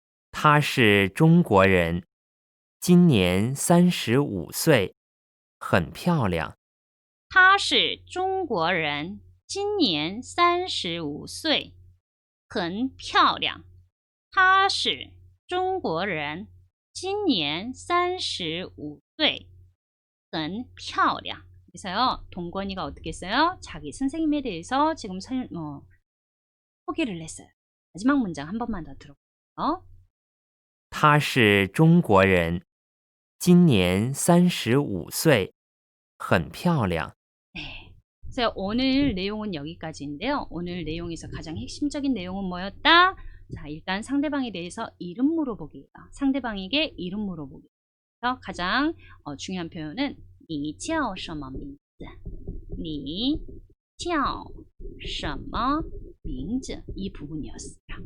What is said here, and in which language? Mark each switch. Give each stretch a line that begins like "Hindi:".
Chinese: 他是中国人，今年35岁，很漂亮。他是中国人，今年35岁，很漂亮。他是中国人，今年35岁，很漂亮.
Korean: 그래서요, 동건이가 어떻게 했어요? 자기 선생님에 대해서 지금 소개를 했어요. 마지막 문장 한 번만 더 들어볼게요.
Chinese: 他是中国人，今年35岁，很漂亮。
Korean: 네. 그래서 오늘 내용은 여기까지인데요. 오늘 내용에서 가장 핵심적인 내용은 뭐였다? 자, 일단 상대방에 대해서 이름 물어보기예요. 상대방에게 이름 물어보기. 그래서 가장 중요한 표현은
Chinese: 你叫什么名字? 你叫什么名字?
Korean: 이 부분이었어요.